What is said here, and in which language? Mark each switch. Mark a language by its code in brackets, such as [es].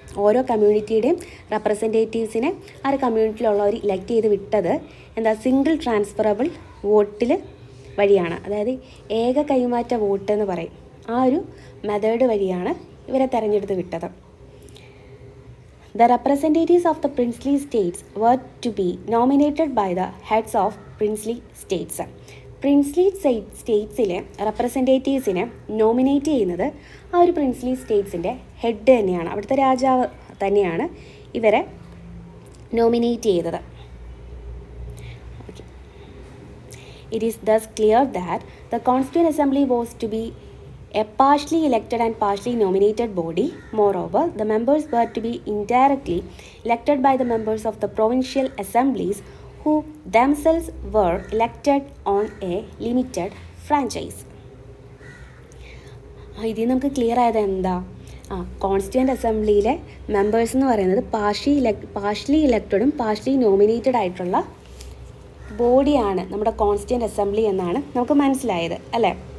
[ml] ഓരോ കമ്മ്യൂണിറ്റിയുടെയും റെപ്രസെൻറ്റേറ്റീവ്സിനെ ആ ഒരു കമ്മ്യൂണിറ്റിയിലുള്ളവർ ഇലക്ട് ചെയ്ത് വിട്ടത് സിംഗിൾ ട്രാൻസ്ഫറബിൾ വോട്ടിൽ വഴിയാണ്. അതായത് ഏക കൈമാറ്റ വോട്ട് എന്ന് പറയും. ആ ഒരു മെത്തേഡ് വഴിയാണ് ഇവരെ തെരഞ്ഞെടുത്ത് വിട്ടത്. [en] The representatives of the princely states were to be nominated by the heads of princely states. [ml] Princely സ്റ്റേറ്റ്സിലെ റെപ്രസെൻറ്റേറ്റീവ്സിനെ nominate ചെയ്യുന്നത് ആ ഒരു പ്രിൻസ്ലി സ്റ്റേറ്റ്സിൻ്റെ ഹെഡ് തന്നെയാണ്, അവിടുത്തെ രാജാവ് തന്നെയാണ് ഇവരെ നോമിനേറ്റ് ചെയ്തത്. [en] It is thus clear that the Constituent Assembly was to be a partially elected and partially nominated body. Moreover, the members were to be indirectly elected by the members of the provincial assemblies, who themselves were elected on a limited franchise. [ml] ഇതിൽ നമുക്ക് clear ആയത് എന്താ? Constituent അസംബ്ലിയിലെ members എന്ന് പറയുന്നത് partially ഇലക്റ്റഡും partially nominated ആയിട്ടുള്ള ബോഡിയാണ് നമ്മുടെ constituent assembly എന്നാണ് നമുക്ക് മനസ്സിലായത് അല്ലേ?